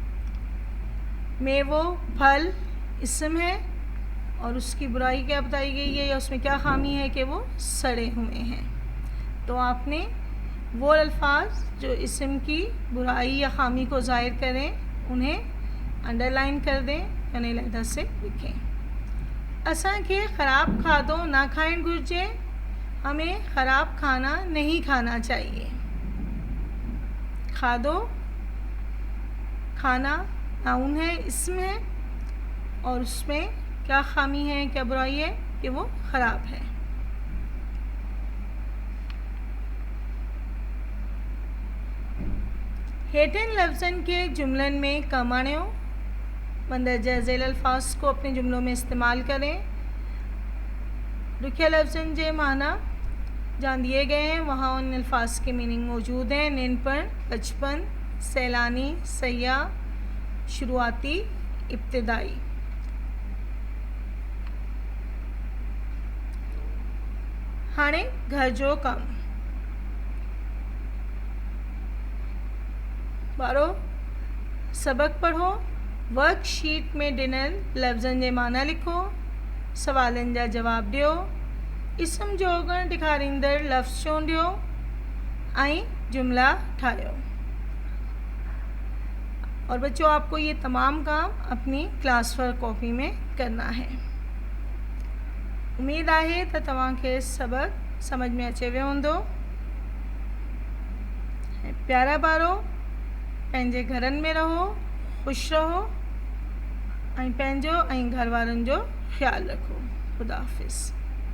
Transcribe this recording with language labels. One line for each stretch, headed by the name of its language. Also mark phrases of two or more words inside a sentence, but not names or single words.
Urdu: میوو پھل اسم ہے اور اس کی برائی کیا بتائی گئی ہے یا اس میں کیا خامی ہے کہ وہ سڑے ہوئے ہیں. تو آپ نے وہ الفاظ جو اسم کی برائی یا خامی کو ظاہر کریں انہیں انڈرلائن کر دیں یعنی علیحدہ سے لکھیں.
Sindhi: असांखे ख़राब खाधो ना खाइण घुरिजे,
Urdu: ہمیں خراب کھانا نہیں کھانا چاہیے. کھادو کھانا ناؤن ہے، اسم ہے اور اس میں کیا خامی ہے، کیا برائی ہے کہ وہ خراب ہے.
Sindhi: हेठिन लफ्ज़न के जुमलन में कम आणियो।
Urdu: مندرجہ ذیل الفاظ کو اپنے جملوں میں استعمال کریں.
Sindhi: रुखिया लफ्ज़न जे माना
Urdu: جہاں دیے گئے ہیں وہاں ان الفاظ کے مینِنگ موجود ہیں.
Sindhi: निनपण, बचपन, सैलानी, सयाह, शुरुआती,
Urdu: ابتدائی.
Sindhi: हाणे घर जो कम वारो सबक पढ़ो। वर्कशीट में ॾिनल लफ़्ज़नि जे माना लिखो, सवालनि जा जवाब ॾियो, इस्म जो ओगण ॾेखारींदड़ लफ़्ज़ चूंडियो ऐं जुमला ठाहियो।
Urdu: اور بچو آپ کو یہ تمام کام اپنی
English: class work copy
Urdu: میں کرنا ہے.
Sindhi: उम्मीद आहे त तव्हांखे सबक समझ में अचे वियो हूंदो। प्यारा ॿारो, पंहिंजे घरनि में रहो, ख़ुशि रहो ऐं पंहिंजो ऐं घर वारनि जो ख़्यालु रखो। ख़ुदा हाफ़िज़।